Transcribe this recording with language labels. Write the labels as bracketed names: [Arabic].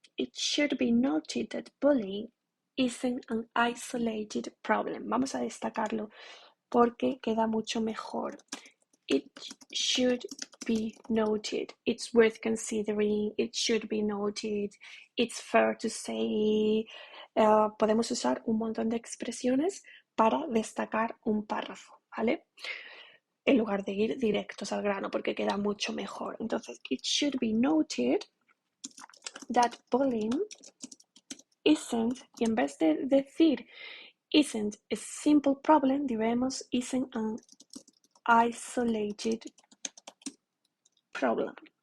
[English] It should be noted that bullying isn't an isolated problem. [Spanish] Vamos a destacarlo porque queda mucho mejor. [English] It should be noted. It's worth considering. It should be noted. It's fair to say. [Spanish] Podemos usar un montón de expresiones para destacar un párrafo, ¿vale? En lugar de ir directos al grano, porque queda mucho mejor. Entonces, [English] it should be noted that bullying isn't, [Spanish] y en vez de decir [English] isn't a simple problem, [Spanish] diremos [English] isn't an isolated problem.